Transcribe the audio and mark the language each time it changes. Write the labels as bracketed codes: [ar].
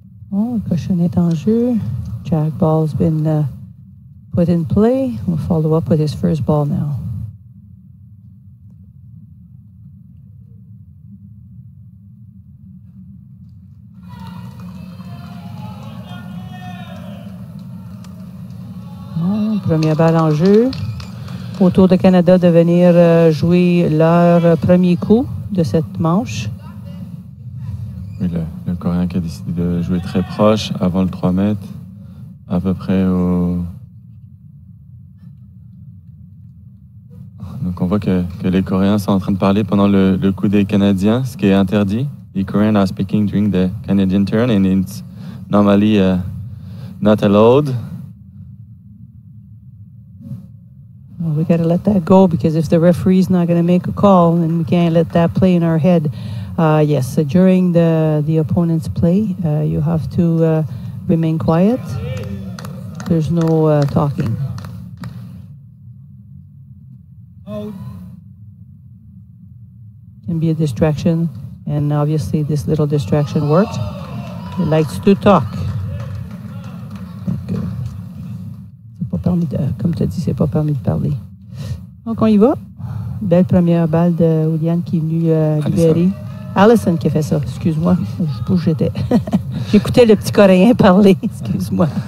[fr] Bon, le cochonnet est en jeu. [en] Jack ball's been put in play. We'll follow up with his first ball now. [fr] Bon, première balle en jeu. Au Tour de Canada de venir jouer leur premier coup de cette manche. Oui, le Coréen qui a décidé de jouer très proche avant le 3 mètres, à peu près au... Donc on voit que les Coréens sont en train de parler pendant le coup des Canadiens, ce qui est interdit. [en] The Koreans are speaking during the Canadian turn and it's normally not allowed. Well, we got to let that go because if the referee's not going to make a call, then we can't let that play in our head. Yes, during the opponent's play, you have to remain quiet. There's no talking. Can be a distraction, and obviously this little distraction worked. He likes to talk. [fr] Donc, c'est pas permis de, comme tu as dit, c'est pas permis de parler. Donc on y va. Belle première balle de Willian qui est venu libérer. Allison qui a fait ça, excuse-moi. Je sais pas où j'étais. J'écoutais le petit Coréen parler, excuse-moi.